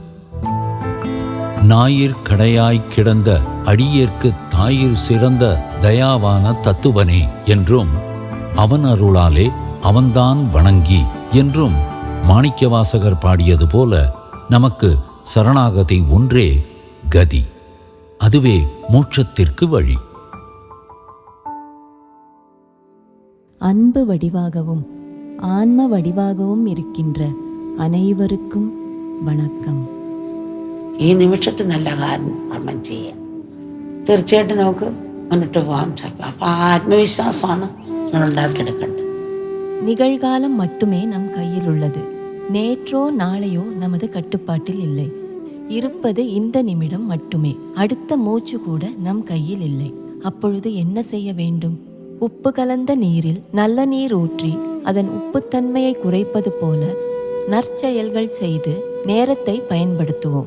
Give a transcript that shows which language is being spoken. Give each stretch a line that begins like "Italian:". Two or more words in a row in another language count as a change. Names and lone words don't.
Tamil: ஞாயிற் கடையாய் கிடந்த அடியேற்கு தாயிற் சிறந்த தயாவான தத்துவனே என்றும், அவன் அருளாலே அவன்தான் வணங்கி என்றும் மாணிக்கவாசகர் பாடியது போல நமக்கு சரணாகதி ஒன்றே கதி. அதுவே மோட்சத்திற்கு வழி. அன்பு வடிவாகவும் ஆன்ம വടിവാகவும் இருக்கின்ற அனேவர்க்கும் வணக்கம்.
Malayalam: ഈ നിമിഷത്തിൽ നല്ല കർമ്മം ചെയ്യാം. തീർച്ചയായിട്ടും നമുക്ക് മുന്നിട്ട് പോകാൻ സാധിക്കും. അപ്പോൾ ആ ആത്മവിശ്വാസമാണ് നമ്മൾ ഉണ്ടാക്കിയെടുക്കേണ്ടത്.
Tamil: நிகழ்காலம் மட்டுமே நம் கையில் உள்ளது. நேற்றோ நாளையோ நமது கட்டுப்பாட்டில் இல்லை. இருப்பது இந்த நிமிடம் மட்டுமே. அடுத்த மூச்சு கூட நம் கையில் இல்லை. அப்பொழுது என்ன செய்ய வேண்டும்? உப்பு கலந்த நீரில் நல்ல நீர் ஊற்றி அதன் உப்புத்தன்மையை குறைப்பது போல நற்செயல்கள் செய்து நேரத்தை பயன்படுத்துவோம்.